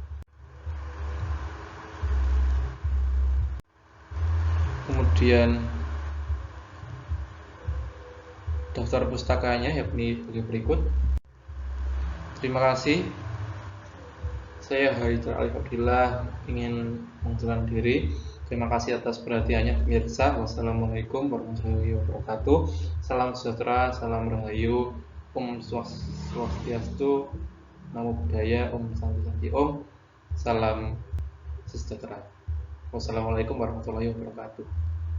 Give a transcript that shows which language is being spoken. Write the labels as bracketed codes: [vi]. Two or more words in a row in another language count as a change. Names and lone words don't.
[id] Kemudian daftar pustakanya yakni sebagai berikut. Terima kasih. Saya Haidar Alif Abdillah ingin mengundurkan diri. Terima kasih atas perhatiannya pemirsa. [ar] والسلام عليكم ورحمة الله وبركاته. [id] Salam sejahtera, salam rahayu, [sa] ॐ स्वस्त्यस्तु, [pi] Namo Buddhaya, [sa] ॐ शान्ति शान्ति ॐ. [id] Salam sejahtera. [ar] والسلام عليكم ورحمة الله وبركاته.